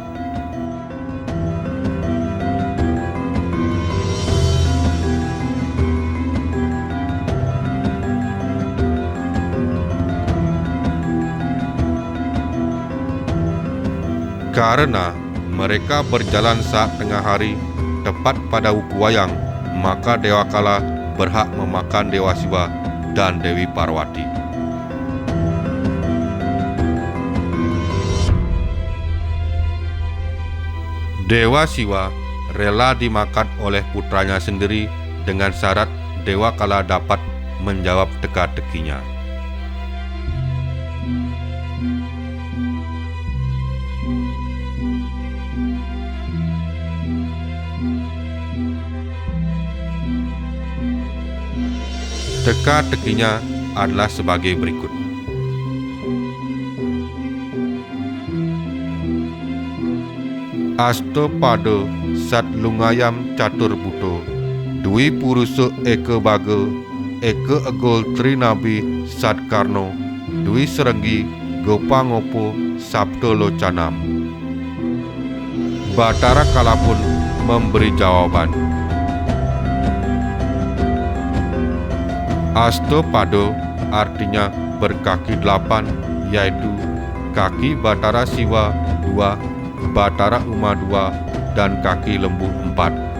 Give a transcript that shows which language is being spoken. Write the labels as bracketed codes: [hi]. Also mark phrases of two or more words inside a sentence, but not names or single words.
[id] Karena mereka berjalan saat tengah hari, tepat pada wuku wayang, maka Dewa Kala berhak memakan Dewa Siwa dan Dewi Parwati. Dewa Siwa rela dimakan oleh putranya sendiri dengan syarat Dewa Kala dapat menjawab teka-tekinya. Teka-tekinya adalah sebagai berikut. [kaw] Asto pado sat lungayam catur buto, dwi purusa eka baga, eka agol trinabi sat karno, dwi serenggi gopangopo sabto locanam. [id] Batara Kala pun memberi jawaban. Astopado artinya berkaki 8, yaitu kaki Batara Siwa 2, Batara Uma 2, dan kaki lembu 4.